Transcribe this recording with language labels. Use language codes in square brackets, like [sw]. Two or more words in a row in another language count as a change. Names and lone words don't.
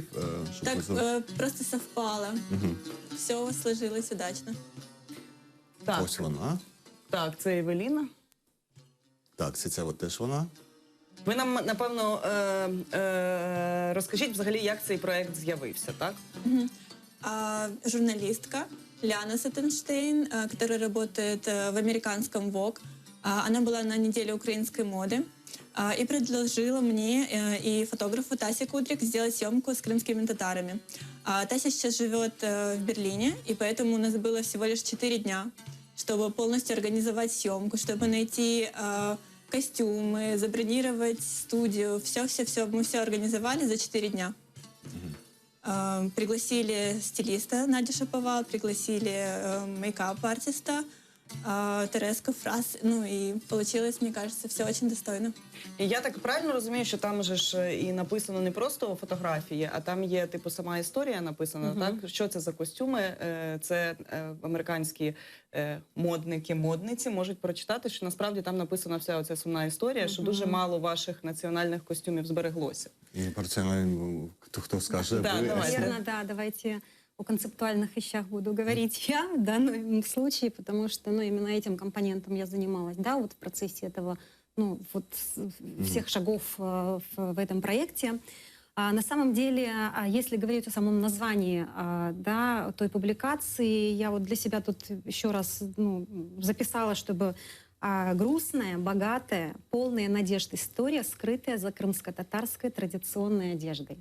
[ru] Так, просто совпало. Все сложилось удачно. [uk] Ось вона. Так, це Евеліна. Так, це от теж вона. Ви нам, напевно, розкажіть взагалі, як цей проект з'явився, так? [ru] Журналистка Ляна Саттенштейн, которая работает в американском Vogue. Она была на неделе украинской моды и предложила мне и фотографу Тасе Кудрик сделать съемку с крымскими татарами. Тася сейчас живет в Берлине, и поэтому у нас было всего лишь 4 дня, чтобы полностью организовать съемку, чтобы найти костюмы, забронировать студию. Все-все-все мы все организовали за 4 дня. Пригласили стилиста Надю Шаповал, пригласили мейкап-артиста Тереску Фраз. Ну и получилось, мне кажется, все очень достойно. [uk] І я так правильно розумію, що там же ж і написано не просто фотографії, а там є, типу, сама історія написана, так? Що це за костюми? Це американські модники, модниці можуть прочитати, що насправді там написана вся оця сумна історія, що дуже мало ваших національних костюмів збереглося. І про це хто скаже? [ru] Наверное, да, давайте о концептуальных вещах буду говорить я в данном случае, потому что, именно этим компонентом я занималась, да, вот в процессе этого, всех шагов в этом проекте. На самом деле, если говорить о самом названии, да, той публикации, я вот для себя тут еще раз, записала, чтобы грустная, богатая, полная надежд история, скрытая за крымско-татарской традиционной одеждой.